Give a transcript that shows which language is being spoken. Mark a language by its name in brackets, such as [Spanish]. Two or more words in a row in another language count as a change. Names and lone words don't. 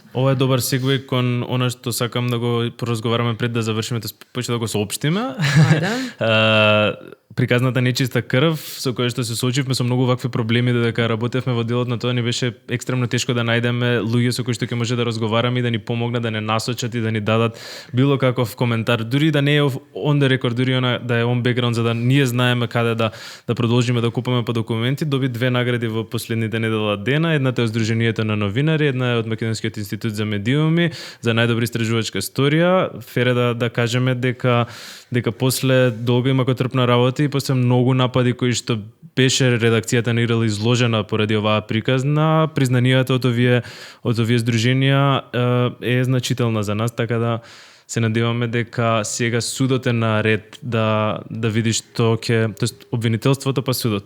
[Macedonian] Ова е добар сегвеј кон она што сакам да го поразговараме пред да завршиме, почне да го соопштиме. Приказната нечиста крв со која што се соочивме со многу вакви проблеми додека работевме во делот на тоа, ни беше екстремно тешко да најдеме луѓе со кои што ќе може да разговараме и да ни помогнат, да не насочат и да ни дадат било каков коментар, дури да не е [English] on the record, [Macedonian] дури она да е [English] on background, [Macedonian] за да ние знаеме каде да продолжиме да купаме по документи. Доби 2 награди во последните недела дена, едната е од Сдруженијето на новинари, една е од Македонскиот институт за медиуми за најдобра истражувачка историја. Фере да кажеме дека после долга и макотрпна работа и после многу напади кои што беше редакцијата на ИРЛ изложена поради оваа приказна, признанијата од овие здруженија е значителна за нас, така да се надеваме дека сега судот е на ред да види што ќе, тоест обвинителството па судот.